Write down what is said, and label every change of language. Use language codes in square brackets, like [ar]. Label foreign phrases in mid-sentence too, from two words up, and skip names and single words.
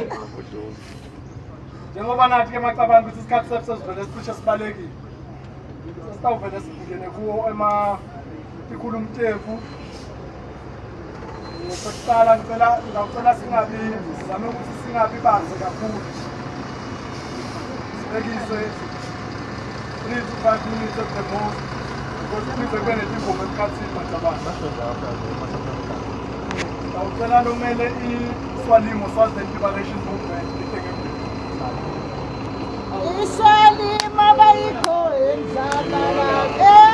[ss] Njengoba nathi ke macabani ukuthi isikhathi sethu sesivele sicishe sibalekile. Sesitawuvele singene kuwo ikhulumtefu. Sokuqala ngicela sizame ukuthi singabi banzi kakhulu. [en] Sibekise 3 to 5 minutes at the most. [ss] Because kuze kube netingoma esikhathini macabani. Ngicela nomele iSwalimo Swaziland Liberation Movement ithenge iSwalimo bayikho emsabalazwe.